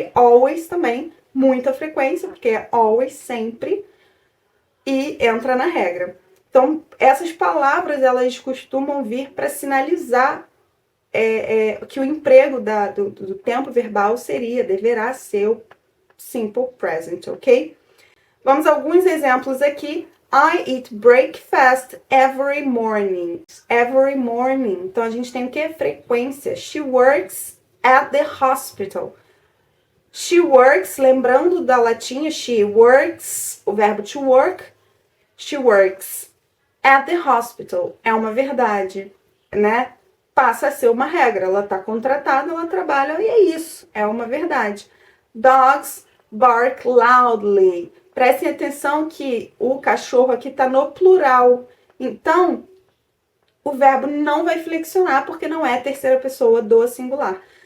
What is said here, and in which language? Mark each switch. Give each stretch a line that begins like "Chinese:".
Portuguese: E always também, muita frequência, porque é always, sempre, e entra na regra. Então, essas palavras, elas costumam vir para sinalizar que o emprego do tempo verbal deverá ser o simple present, ok? Vamos a alguns exemplos aqui.
English: I eat breakfast every morning. Every morning.
Portuguese: Então, a gente tem o que? Frequência.
English: She works at the hospital. She works,
Portuguese: lembrando da latinha,
English: she works,
Portuguese: o verbo
English: to work. She works at the hospital.
Portuguese: É uma verdade, né? Passa a ser uma regra. Ela está contratada, ela trabalha e é isso. É uma verdade.
English: Dogs bark loudly.
Portuguese: Prestem atenção que o cachorro aqui está no plural. Então, o verbo não vai flexionar porque não é terceira pessoa do singular.